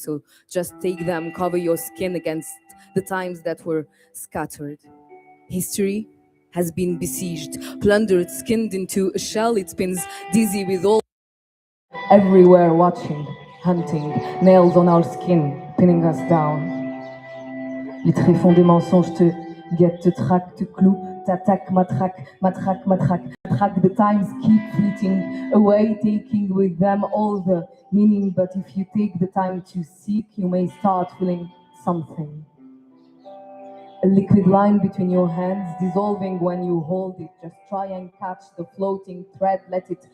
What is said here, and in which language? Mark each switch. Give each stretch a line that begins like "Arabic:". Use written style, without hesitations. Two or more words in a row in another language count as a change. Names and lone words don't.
English: So just take them, cover your skin against the times that were scattered. History has been besieged, plundered, skinned into a shell. It spins dizzy with all. Everywhere watching, hunting, nails on our skin, pinning us down.
French: Les tréfonds des mensonges te guettent, te traquent, te clouent, t'attaquent, matraquent, matraquent, matraquent, matraquent.
English: The times keep fleeting away, taking with them all the meaning. But if you take the time to seek, you may start feeling something. A liquid line between your hands, dissolving when you hold it. Just try and catch the floating thread, let it